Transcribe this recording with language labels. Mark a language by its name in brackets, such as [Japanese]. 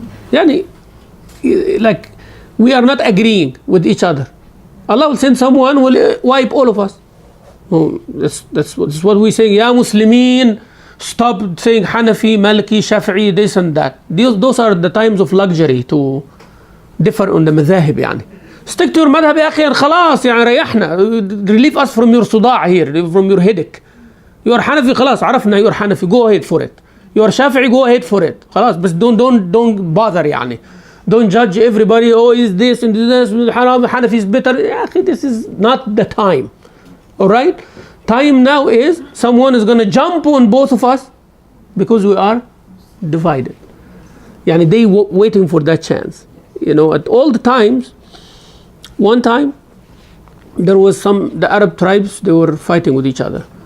[English] Yani, like, we are not agreeing with each other. Allah will send someone who will wipe all of us. Oh, that's what we say. Ya Muslimin, stop saying Hanafi, Maliki, Shafi'i, this and that. Those are the times of luxury to differ on the madhahib. [Arabic] يعني. [English] Stick to your madhab [Arabic] يا أخي خلاص يعني ريحنا. [English] Relieve us from your صداع here, from your headache. You are Hanafi [Arabic] خلاص عرفنا [English] you are Hanafi, go ahead for it. You are Shafi'i, go ahead for it. [Arabic] خلاص بس [English] don't bother [Arabic] يعني. [English] Don't judge everybody, oh is this and this, Hanafi is better. [Arabic] يا أخي, [English] this is not the time. Alright? Time now is someone is going to jump on both of us because we are divided. Yani they waiting for that chance. At all the times, one time there was the Arab tribes, they were fighting with each other.